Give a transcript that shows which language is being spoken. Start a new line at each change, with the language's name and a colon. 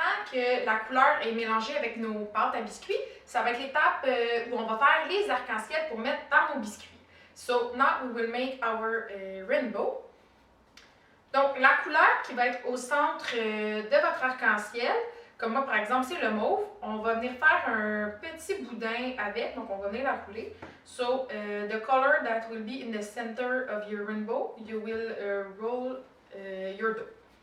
French: Que la couleur est mélangée avec nos pâtes à biscuits, ça va être l'étape où on va faire les arcs-en-ciel pour mettre dans nos biscuits.
English: So now we will make our rainbow.
French: Donc la couleur qui va être au centre de votre arc-en-ciel, comme moi par exemple c'est le mauve, on va venir faire un petit boudin avec, donc on va venir la rouler.
English: So the color that will be in the center of your rainbow, you will roll your dough.